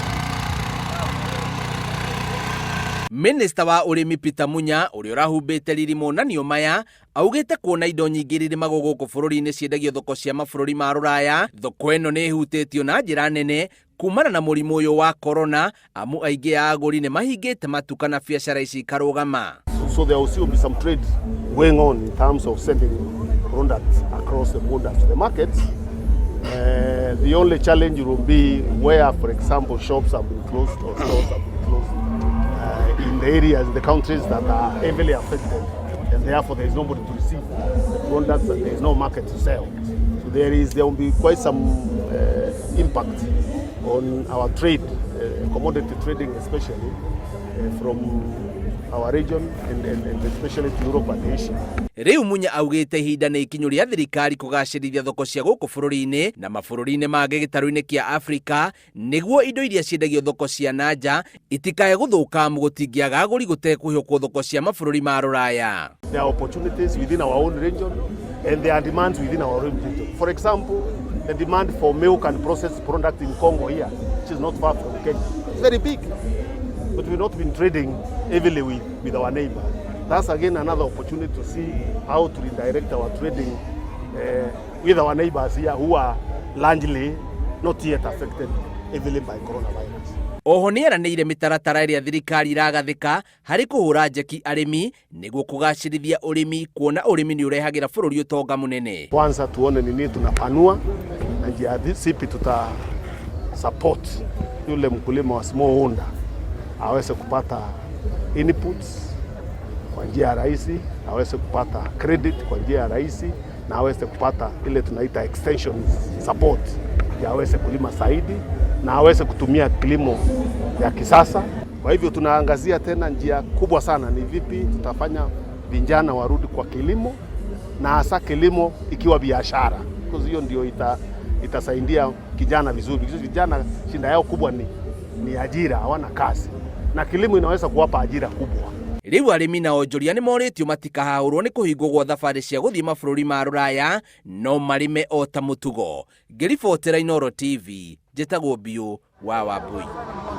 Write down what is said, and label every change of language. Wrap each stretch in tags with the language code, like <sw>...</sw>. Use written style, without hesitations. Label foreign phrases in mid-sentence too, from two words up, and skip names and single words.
<ki>Minista wa ũrĩmi Peter Munya ũrĩa ũrahumbĩte riri monanio maya augĩte kuona indo nyingĩ irĩmagwo gũkũ bũrũri-inĩ ciendagio thoko cia mabũrũri ma Rũraya, thoko ĩno nĩ ĩhutĩtio na njĩra nene kumana na mũrimũ ũyũ wa corona, amu aingĩ a agũri nĩ mahingĩte matuka na biacara ici ikarũgama.</ki> <en>So there will still be some trade going on in terms of sending products across the border to the markets. The only challenge will be where, for example, shops have been closed or stores have been closed in the areas, the countries that are heavily affected, and therefore there is nobody to receive the products and there is no market to sell. So there will be quite some impact on our trade, commodity trading especially, from our region and especially to Europe and Asia.</en> <ki>Rĩu Munya augĩte ihinda nĩ ikinyu rĩa thirikari kũgacĩrithia thoko cia gũkũ bũrũri-inĩ na mabũrũri-inĩ mangĩ gĩtarũ-inĩ kĩa Afrika nĩguo indo iria ciendagio thoko cia nanja itikae gũthũka amu gũtingĩaga agũri gũtekũhĩũkwo thoko cia mabũrũri ma Rũraya.</ki> <en>There are opportunities within our own region and there are demands within our own region. For example, the demand for milk and processed products in Congo here, which is not far from Kenya, is very big. But we've not been trading heavily with our neighbor. That's again another opportunity to see how to redirect our trading with our neighbors here who are largely not yet affected heavily by coronavirus.</en> <ki>Oho nĩ eranĩire mĩtaratara ĩrĩa thirikari iragathĩka harĩ kũhũra njeki arĩmi nĩguo kũgacĩrithia ũrĩmi, kuona ũrĩmi nĩ ũrehagĩra bũrũri ũtonga mũnene.</ki> <sw>Kwanza tuone nini tunapanua na njia zipi support yule mkulima wa smallholder aweze kupata inputs kwa njia ya rahisi, aweze kupata credit kwa njia ya rahisi, na aweze kupata ile tunaita</sw> <en>extension support</en> <sw>ya aweze kulima zaidi na aweze kutumia kilimo ya kisasa. Kwa hivyo tunaangazia tena njia kubwa sana ni vipi tutafanya vijana warudi kwa kilimo, na hasa kilimo ikiwa biashara, kwa hiyo ndio itasaidia kijana vizuri. Vijana shinda yao kubwa ni ajira, hawana kazi, na kilimo inaweza kuwapa ajira kubwa.</sw> <ki>Rĩu arĩmi na onjoria nĩ morĩtio matikahahũrwo nĩ kũhingwo gwa thabarĩ cia gũthiĩ mabũrũri ma Rũraya, no marĩme o ta mũtugo. Ngĩribotera Inooro TV, njĩtagwo Biũ wa Wambui.</ki>